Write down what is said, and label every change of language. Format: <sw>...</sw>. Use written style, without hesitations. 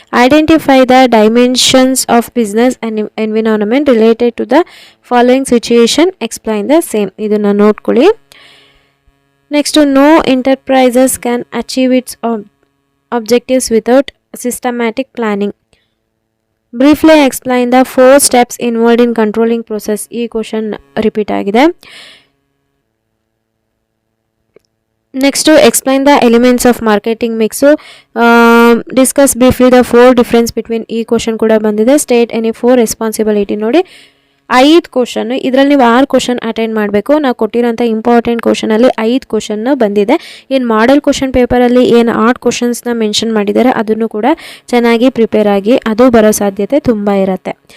<en>Identify the dimensions of business and environment related to the following situation. Explain the same.</en> <kn>ಇದನ್ನು ನೋಡ್ಕೊಳ್ಳಿ.</kn> <en>Next, no enterprises can achieve its objectives without systematic planning. Briefly explain the 4 steps involved in controlling process.</en> <kn>ಈ question repeat ಆಗಿದೆ.</kn> <en>next explain the elements of marketing mix, discuss briefly the 4 difference between,</en> <kn>ಈ question ಕೂಡ ಬಂದಿದೆ.</kn> <en>State any 4 responsibility.</en> <kn>ನೋಡಿ 5 question, ಇದರಲ್ಲಿ ನೀವು 6 question attend ಮಾಡಬೇಕು. ನಾವು ಕೊಟ್ಟಿರೋಂಥ ಇಂಪಾರ್ಟೆಂಟ್ ಕ್ವಶನಲ್ಲಿ 5 ಕ್ವಶನ್ ಬಂದಿದೆ. ಇನ್ನು ಮಾಡೆಲ್ ಕ್ವಶನ್ ಪೇಪರಲ್ಲಿ ಏನು 8 ಕ್ವಶನ್ಸ್ನ ಮೆನ್ಷನ್ ಮಾಡಿದ್ದಾರೆ ಅದನ್ನು ಕೂಡ ಚೆನ್ನಾಗಿ ಪ್ರಿಪೇರ್ ಆಗಿ, ಅದು ಬರೋ ಸಾಧ್ಯತೆ ತುಂಬ ಇರುತ್ತೆ.</kn>